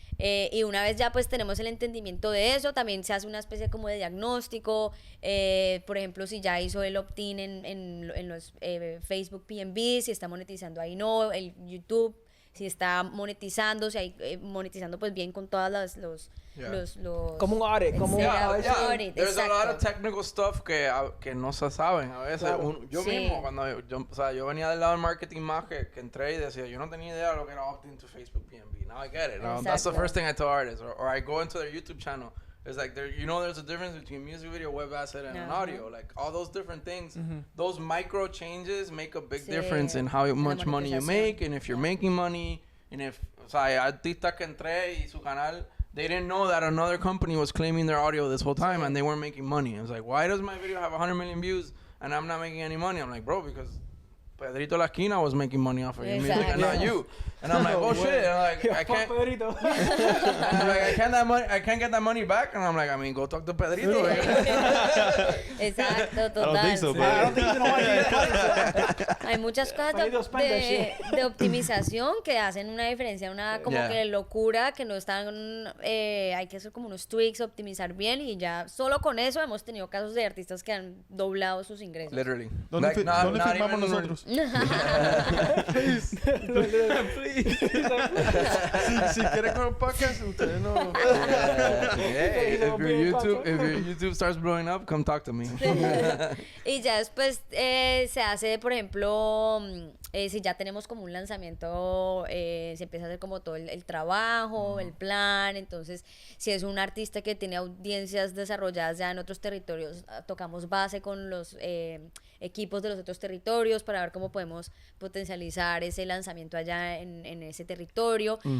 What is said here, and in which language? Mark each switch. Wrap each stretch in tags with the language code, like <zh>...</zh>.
<es>Y una vez ya pues tenemos el entendimiento de eso, también se hace una especie como de diagnóstico, por ejemplo, si ya hizo el opt-in en los Facebook PNB, si está monetizando ahí no, el YouTube, si está monetizando, si hay monetizando pues bien con todas los como un audit, como un audit.</es> <en>There's a lot of technical stuff</en> <es>que no se saben a veces. Yo mismo, cuando yo venía del lado del marketing más que entré y decía, yo no tenía idea de lo que era opt-in to Facebook PNB.</es> <en>Now I get it. That's the first thing I tell artists. Or I go into their YouTube channel. It's like, there's a difference between music video, web asset, and an audio. Like, all those different things, those micro changes make a big difference in how much money you make, and if you're making money, and if,</en> <es>o sea, hay artistas que entré y su canal,</es> <en>they didn't know that another company was claiming their audio this whole time, and they weren't making money. I was like, why does my video have 100 million views, and I'm not making any money? I'm like, bro, because Pedrito La Esquina was making money off of your music and not you. And I'm like, oh shit. And I'm like, I can't. And I'm like, I can't get that money back. And I'm like, I mean, go talk to Pedrito.</en> <es>Exacto, total.</es> <en>I don't think so, but I don't think he's gonna want you.</en> <es>Hay muchas cosas de optimización que hacen una diferencia, una como que locura, que no están, hay que hacer como unos tweaks, optimizar bien y ya solo con eso hemos tenido casos de artistas que han doblado sus ingresos.</es> <en>Literally.</en> <es>¿Dónde firmamos nosotros?</es> <en>Please. Please.</en> <es>Si quieren con el podcast, ustedes no.</es> <en>Hey, if your YouTube starts blowing up, come talk to me.</en> <es>Y ya después se hace, por ejemplo, si ya tenemos como un lanzamiento, se empieza a hacer como todo el trabajo, el plan. Entonces, si es un artista que tiene audiencias desarrolladas ya en otros territorios, tocamos base con los equipos de los otros territorios para ver cómo podemos potencializar ese lanzamiento allá en ese territorio.</es>